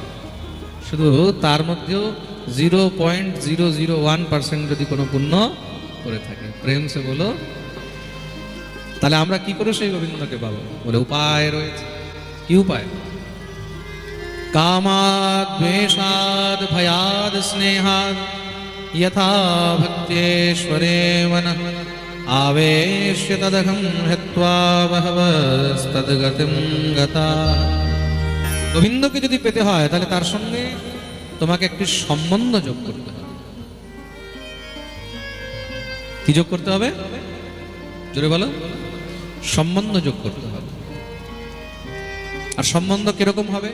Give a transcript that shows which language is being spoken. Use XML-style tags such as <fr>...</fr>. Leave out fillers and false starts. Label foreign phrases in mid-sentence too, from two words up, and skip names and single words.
<bn>শুধু তার মধ্যেও 0.001% যদি কোনো পুণ্য করে থাকে।</bn> <hi>प्रेम से बोलो।</hi> <bn>তাহলে আমরা কি করে সেই গোবিন্দকে পাবো? বলে উপায় রয়েছে। কি উপায়?</bn> <sa>কামাদ দ্বেষাদ ভয়াদ স্নেহাদ यथा भक्त्येश्वरे मनः आवेश्य तदहं हित्वा बहवस्तद्गतिं गता।</sa> <bn>গোবিন্দকে যদি পেতে হয় তাহলে তার সঙ্গে তোমাকে একটি সম্বন্ধ যোগ করতে হবে। কি যোগ করতে হবে? জোরে বলো। সম্বন্ধ যোগ করতে হবে। আর সম্বন্ধ কিরকম হবে?</bn>